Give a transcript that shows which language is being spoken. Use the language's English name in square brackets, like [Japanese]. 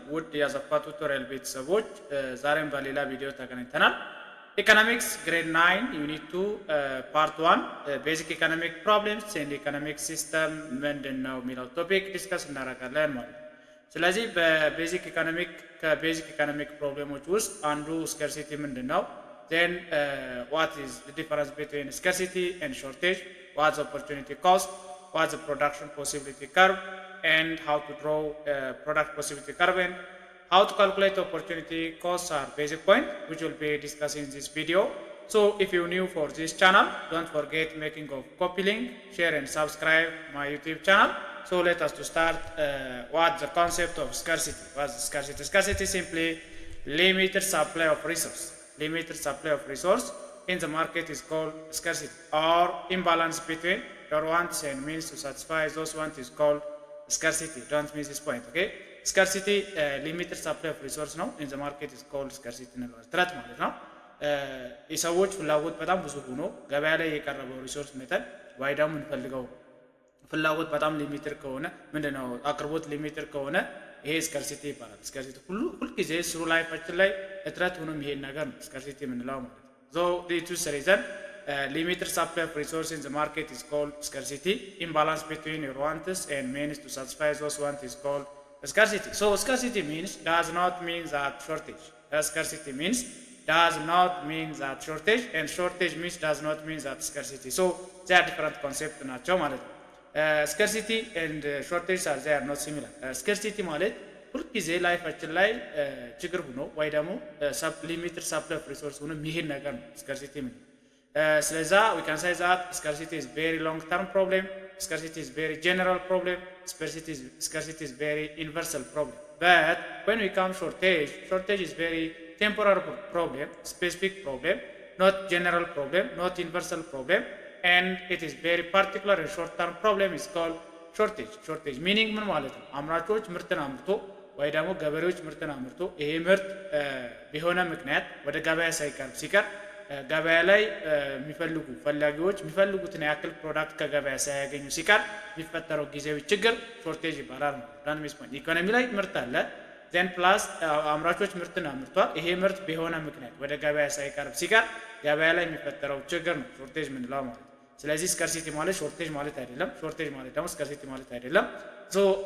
[Amharic] ውድ የአሰፋ ቱቶሪያል ቤተሰቦች ዛሬም በሌላ ቪዲዮ ተገናኝተናል። ኢኮኖሚክስ ግሬድ 9 ዩኒት 2 ፓርት 1 ቤዚክ ኢኮኖሚክ ፕሮብሌምስ ኤንድ ኢኮኖሚክ ሲስተም ምንድነው የሚለው ቶፒክ ዲስከስ እናደርጋለን ማለት ነው። ስለዚህ በቤዚክ ኢኮኖሚክ ፕሮብሌሞች ውስጥ አንዱ ስካርሲቲ ምንድነው? [English] then what is the difference between scarcity and shortage? What's the opportunity cost? What's the production possibility curve? And how to draw product possibility curve and how to calculate opportunity costs are basic point which we'll be discussing in this video. So if you're new for this channel, don't forget making of copy link, share and subscribe my YouTube channel. So let us to start what the concept of scarcity. What's scarcity? Scarcity simply limited supply of resource. Limited supply of resource in the market is called scarcity, or imbalance between your wants and means to satisfy those wants is called scarcity. Don't miss this point, okay? Scarcity limited supply of resource [Amharic] ነው [English] in the market is called scarcity [Amharic] ነው ጥረት ማለት ነው። የሰዎች ፍላጎት በጣም ብዙ ሆኖ ገበያ ላይ የቀረበው ሪሶርስ መጠን ወይ ደግሞ እንፈልገው ፍላጎት በጣም ሊሚትድ ከሆነ ምንድነው አቅርቦት ሊሚትድ ከሆነ ይሄ ስካርሲቲ ይባላል። ስካርሲቲ ሁልጊዜ ስሩ ላይፋችን ላይ እጥረት ሆኖ የሚሄድ ነገር ነው ስካርሲቲ የምንለው ማለት ነው። [English] so the two reason limited supply of resource in the market is called scarcity. Imbalance between your wants and means to satisfy those wants is called scarcity. So scarcity means does not mean that shortage. Scarcity means does not mean that shortage, and shortage means does not mean that scarcity. So they are different concepts [Amharic] ናቸው ማለት ነው። [English] scarcity and shortage are they are not similar. [Amharic] scarcity ማለት ሁልጊዜ ላይፋችን ላይ ችግር ሆኖ ወይ ደግሞ [English] ሊሚትድ ሰፕላይ ኦፍ ሪሶርስ [Amharic] ሆኖ የሚሄድ ነገር ነው [English] scarcity means. [Amharic] ስለዛ [English] we can say that scarcity is very long term problem, scarcity is very general problem, scarcity is very universal problem. But when we come shortage is very temporary problem, specific problem, not general problem, not universal problem, and it is very particular and short term problem is called shortage meaning [Amharic] ምን ማለት ነው? አምራቾች ምርትን አምርቶ ወይ ደግሞ ገበሬዎች ምርትን አምርቶ ይሄ ምርት በሆነ ምክንያት ወደ ገበያ ሳይቀርብ ሲቀር ገበያ ላይ የሚፈልጉ ፈላጊዎች የሚፈልጉትን ያክል ፕሮዳክት ከገበያ ሳያገኙ ሲቀር የሚፈጠረው ጊዜያዊ ችግር ሾርቴጅ ይባላል። [English] ዳንሚስ ፖይንት [Amharic] ኢኮኖሚ ላይ ምርት አለ [English] then plus [Amharic] አምራቾች ምርትን አምርቷል ይሄ ምርት በሆነ ምክንያት ወደ ገበያ ሳይቀርብ ሲቀር ገበያ ላይ የሚፈጠረው ችግር ነው ሾርቴጅ ምንለው ማለት ነው። ስለዚህ ስካርሲቲ ማለት ሾርቴጅ ማለት አይደለም፣ ሾርቴጅ ማለት ደግሞ ስካርሲቲ ማለት አይደለም። ሶ